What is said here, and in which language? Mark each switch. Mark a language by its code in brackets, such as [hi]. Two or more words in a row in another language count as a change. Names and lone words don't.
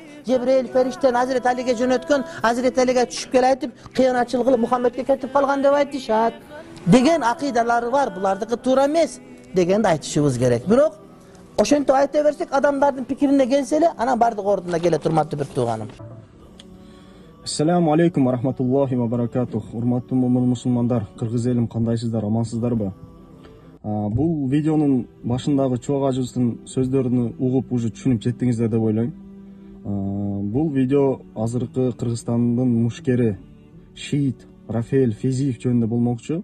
[ky] Жебрейил фериштени Азирет Алиге жөнөткөн, Азирет Алиге түшүп келе айтып, кыянатчыл кылып Мухаммедке кетип калган деп айтышат. Деген акыйдалары бар, булардыкы туура эмес дегенди айтышыбыз керек. Бирок ошентип айта берсек, адамдардын пикирине келсе эле, анан бардык ордуна келе турматтуу бир тууганым. [ar] السلام عليكم ورحمة الله وبركاته. [ky] Урматтуу мусулмандар, кыргыз элим, кандайсыздар, амансыздарбы? Бул видеонун башындагы Чубак ажыбыздын сөздөрүн угуп, уже түшүнүп жеттиңиздер деп ойлойм. Бул видео азыркы Кыргызстандын мушкери шиит Рафаэль Фезиев жөнүндө болмокчу.